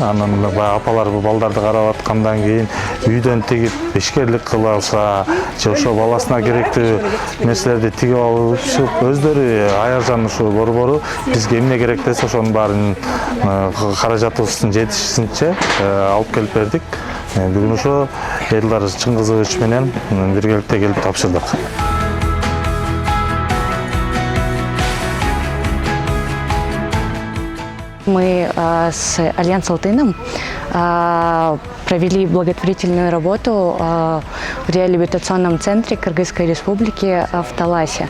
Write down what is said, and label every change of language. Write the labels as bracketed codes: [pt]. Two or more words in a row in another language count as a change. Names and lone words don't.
[ky] Анан апалар бул балдарды карап аткандан кийин үйдөн тигип ишкерлик кыла алса, же ошо баласына керектүү нерселерди тигип алып, өздөрү Аяржан ушул борбору бизге эмне керек десе ошонун баарын каражатыбыздын жетишинче алып келип бердик. Бүгүн ошо Элдар Чыңгызович менен биргеликте келип тапшырдык. [ru] Мы с Альянс Алтыном провели благотворительную работу в реабилитационном центре Кыргызской Республики в Таласе.